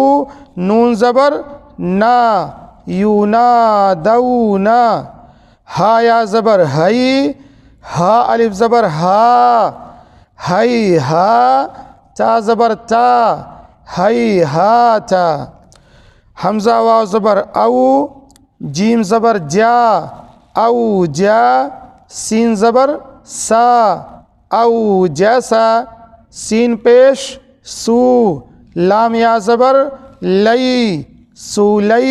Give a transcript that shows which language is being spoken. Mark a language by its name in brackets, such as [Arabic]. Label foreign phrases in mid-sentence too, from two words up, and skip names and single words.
[Urdu] نون زبر نا، یو نا دو نا. ہا یا زبر ہئی، ہا الف زبر ہا، ہئی ہا. تا زبر تا، ہئی ہا تا. حمزہ واو زبر او، جیم زبر جا، او جا. سین زبر سا، او جیسا. سین پیش سو، لام یا زبر لئی، سولئی.